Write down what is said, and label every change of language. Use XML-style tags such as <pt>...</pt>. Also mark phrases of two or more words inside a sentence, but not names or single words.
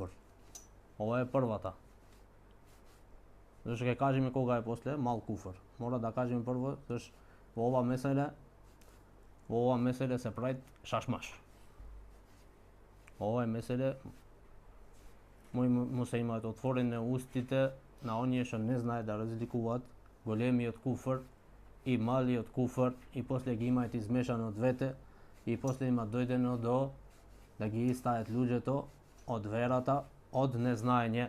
<mk>Ово је првата. Зашто кај кажеме кога је после мал куфр. Мора да кажеме прво, зашто у ова меселе се прави шашмаш. Ова меселе му се имаат отворene устите на оние што не знае да разликуваат големиот куфр и малиот куфр и после ги имаат измешано двете и после има дојдено до да ги истајат луѓето од верата, од незнаење.</mk>